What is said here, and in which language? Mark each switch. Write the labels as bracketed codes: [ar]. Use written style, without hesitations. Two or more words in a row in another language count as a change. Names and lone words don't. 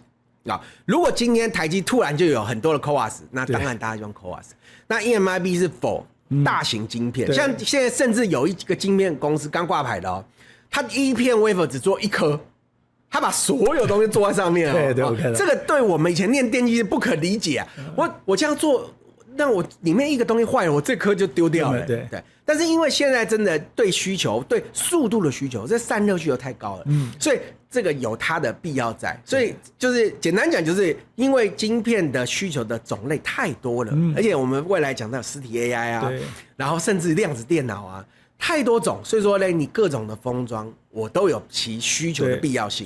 [zh] 如果今天台積突然就有很多的 CoWoS， 那當然大家用 CoWoS。那 EMIB 是 for 大型晶片，像現在甚至有一個晶片公司剛掛牌的哦，它一片 wafer 只做1顆，它把所有東西做在上面哦。這個對我們以前念電機是不可理解啊。我這樣做，那我裡面一個東西壞了，我這顆就丟掉了。對。但是因為現在真的對需求、對速度的需求，這散熱需求太高了，所以這個有它的必要在。所以就是簡單講，就是因為晶片的需求的種類太多了，而且我們未來講到實體 AI 啊，然後甚至量子電腦啊，太多種，所以說呢，你各種的封裝，我都有其需求的必要性。